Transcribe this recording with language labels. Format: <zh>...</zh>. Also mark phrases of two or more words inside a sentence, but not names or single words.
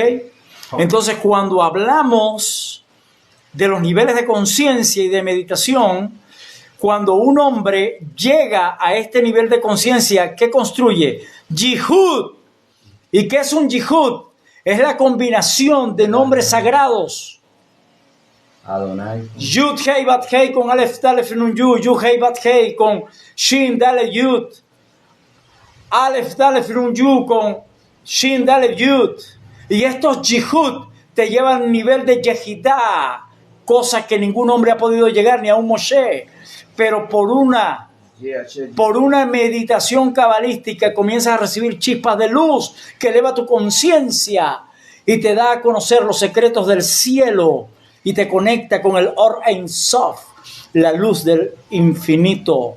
<es>Entonces, cuando hablamos de los niveles de conciencia y de meditación, cuando un hombre llega a este nivel de conciencia, ¿qué construye? Yihud. ¿Y qué es un yihud? Es la combinación de nombres sagrados. Adonai.</es> <he>יוד הא בת הא con אלף דלת נון יוד. יוד הא בת הא con שין דלת יוד. אלף דלת נון יוד con שין דלת יוד.</he> <es>Y estos Yihud te llevan al nivel de Yehidah, cosa que ningún hombre ha podido llegar, ni a un Moshe. Pero por una meditación cabalística comienzas a recibir chispas de luz que eleva tu conciencia y te da a conocer los secretos del cielo y te conecta con el</es> <he>אור אין סוף,</he> <es>la luz del infinito.</es>